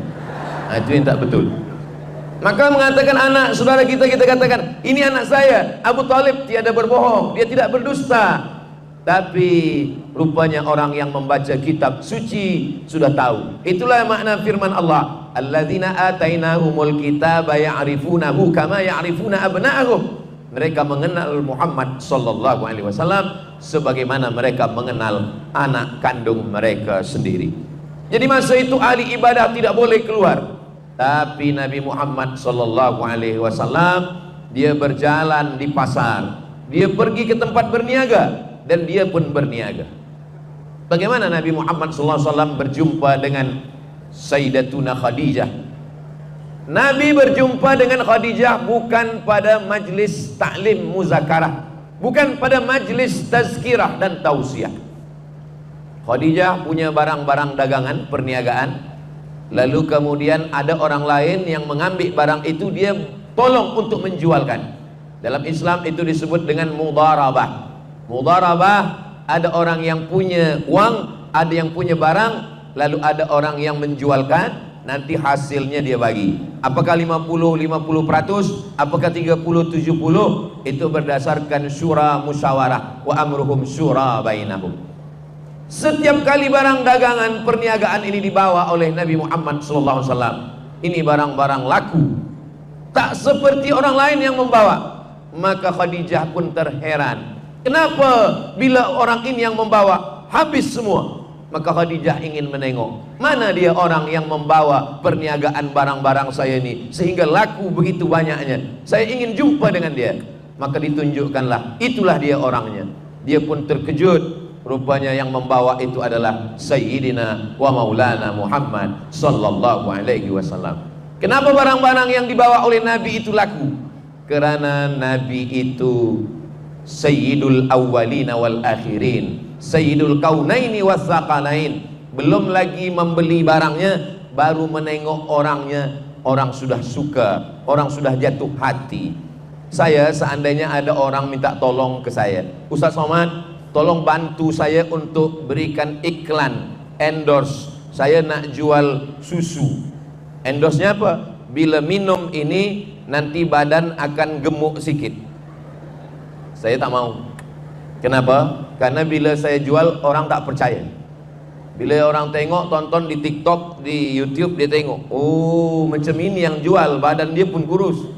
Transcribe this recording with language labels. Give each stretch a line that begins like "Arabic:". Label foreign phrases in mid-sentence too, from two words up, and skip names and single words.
Malay: Itu yang tak betul. Maka mengatakan anak saudara kita, kita katakan ini anak saya. Abu Talib tiada berbohong, dia tidak berdusta. Tapi rupanya orang yang membaca kitab suci sudah tahu. Itulah makna firman Allah,
Arabic: الذين آتيناهم الكتاب يعرفونه كما يعرفون أبناءهم.
Malay: Mereka mengenal Muhammad
Arabic: صلى الله عليه وسلم
Malay: sebagaimana mereka mengenal anak kandung mereka sendiri. Jadi masa itu ahli ibadah tidak boleh keluar. Tapi Nabi Muhammad
Arabic: صلى الله عليه وسلم
Malay: dia berjalan di pasar, dia pergi ke tempat berniaga dan dia pun berniaga. Bagaimana Nabi Muhammad
Arabic: صلى الله عليه وسلم
Malay: berjumpa dengan Sayyidatuna Khadijah. Nabi berjumpa dengan Khadijah bukan pada majlis taklim muzakarah, bukan pada majlis tazkirah dan tausiah. Khadijah punya barang-barang dagangan, perniagaan, lalu kemudian ada orang lain yang mengambil barang itu, dia tolong untuk menjualkan. Dalam Islam itu disebut dengan mudharabah. Mudharabah, ada orang yang punya uang, ada yang punya barang, lalu ada orang yang menjualkan, nanti hasilnya dia bagi. Apakah 50-50%, apakah 30-70, itu berdasarkan syura musyawarah,
Arabic: وأمرهم شورى بينهم.
Malay: Setiap kali barang dagangan perniagaan ini dibawa oleh Nabi Muhammad SAW, ini barang-barang laku, tak seperti orang lain yang membawa. Maka Khadijah pun terheran, kenapa bila orang ini yang membawa habis semua? Maka Khadijah ingin menengok, mana dia orang yang membawa perniagaan barang-barang saya ini sehingga laku begitu banyaknya. Saya ingin jumpa dengan dia. Maka ditunjukkanlah, itulah dia orangnya. Dia pun terkejut, rupanya yang membawa itu adalah
Arabic: سيدنا ومولانا محمد صلى الله عليه وسلم.
Malay: Kenapa barang-barang yang dibawa oleh Nabi itu laku? Kerana Nabi itu
Arabic: سيد الأولين والآخرين، سيد الكونين والثقلين.
Malay: Belum lagi membeli barangnya, baru menengok orangnya, orang sudah suka, orang sudah jatuh hati. Saya seandainya ada orang minta tolong ke saya, Ustaz Somad, tolong bantu saya untuk berikan iklan, endorse, saya nak jual susu. Endorse-nya apa? Bila minum ini nanti badan akan gemuk sikit. Saya tak mau. Kenapa? Karena bila saya jual, orang tak percaya. Bila orang tengok, tonton di TikTok, di YouTube, dia tengok, oh macam ini yang jual, badan dia pun kurus.